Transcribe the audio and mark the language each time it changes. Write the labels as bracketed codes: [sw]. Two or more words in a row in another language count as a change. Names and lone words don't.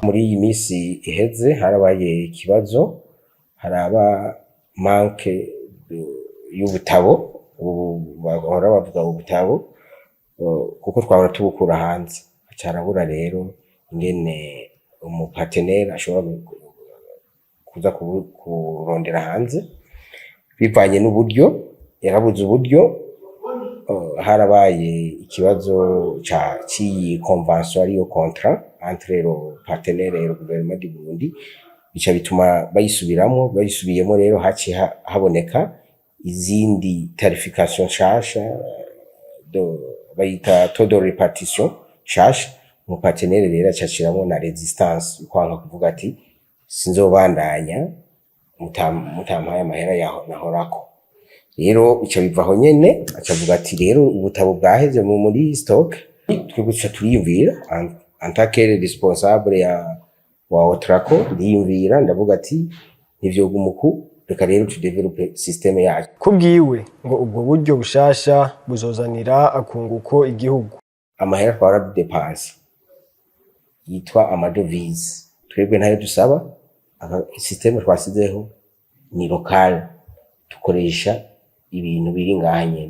[rn] Muri iyi misi iheze harabaye ikibazo, haraba manque y'ubutabo, bahora bavuga ubutabo kuko twahora tubukura hanze, carabura rero ingene umupartenaire ashobora kuza kurondera hanze bivanye n'uburyo, yarabuze uburyo. Harabaye ikibazo c'iyi convention ariyo [fr] contrat entre le partenaire et le gouvernement du Burundi, [rn] bica bituma bayisubiyemo rero haci haboneka izindi tarification nshasha bayita [fr] taux de répartition [rn] nshasha. Umupartenaire rero acashiramo na resistance, kwanga kuvuga ati sinzobandanya mutampaye amahera nahorako. Rero ico bivaho nyene acavuga ati rero ubutabo bwaheze muri stock, twebwe tuca turiyumvira [fr] en tant que responsable [rn] wa Otrako, ndiyumvira ndavuga ati nivyo gumuku, reka rero tudevelope systeme yacu. Kubwiwe ngo ubwo buryo bushasha buzozanira akunguko igihugu. Amahera twara dépense yitwa amadovize, twebwe ntayo dusaba, systeme twasizeho ni local, tukoresha ibintu biri nganye.